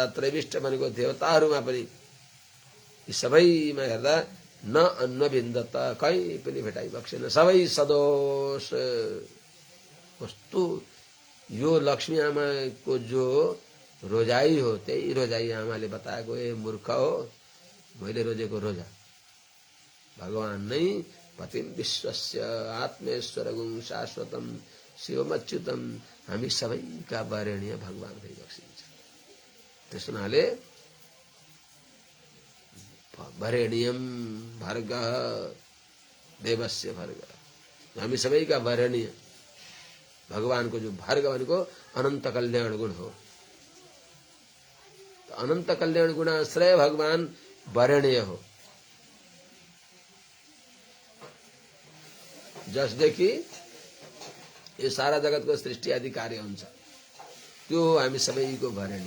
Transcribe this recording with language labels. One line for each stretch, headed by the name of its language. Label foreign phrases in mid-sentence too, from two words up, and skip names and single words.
Nepali: त्रैविष्ट भनेको देवताहरूमा पनि यी सबैमा हेर्दा
Sanskrit: न अन्वविन्दत
Nepali: कहीँ पनि भेटाइ बक्सेन सबै सदोष कस्तो यो लक्ष्मी आमाको जो रोजाई हो त्यही रोजाई आमाले बताएको ए मूर्ख हो मैले रोजेको रोजा भगवान नै
Sanskrit: पतिम विश्वस्य आत्मेश्वर गुण शाश्वतम शिवमच्युतम
Nepali: हामी सबैका वरेण्य भगवान भइबक्सिन्छ। त्यस हुनाले
Sanskrit: वरेण्यम भर्ग देवस्य भर्ग,
Nepali: हामी सबैका वरेण्य भगवानको जो भर्ग भनेको अनन्त कल्याण गुण हो। अनन्त कल्याण गुणाश्रय भगवान वरेण्य हो, जसदेखि यो सारा जगतको सृष्टि आदि कार्य हुन्छ, त्यो हामी सबैको वरेण्य।